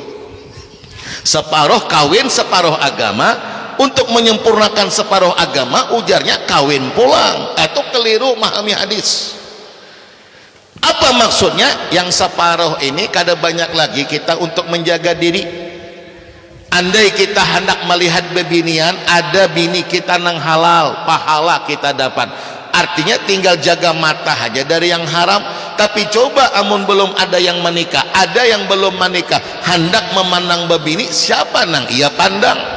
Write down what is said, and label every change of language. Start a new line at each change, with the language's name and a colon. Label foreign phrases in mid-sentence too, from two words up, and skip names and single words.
Banjar: Separuh kawin, separuh agama, untuk menyempurnakan separuh agama ujarnya kawin pulang.
Indonesian: Itu keliru memahami hadis. Apa maksudnya?
Banjar: Yang separuh ini kada banyak lagi kita untuk menjaga diri. Andai kita hendak melihat bebinian, ada bini kita nang halal, pahala kita dapat.
Indonesian: Artinya tinggal jaga mata aja dari yang haram.
Banjar: Tapi coba amun belum ada yang menikah, ada yang belum menikah, hendak memandang bebini, siapa nang ia pandang?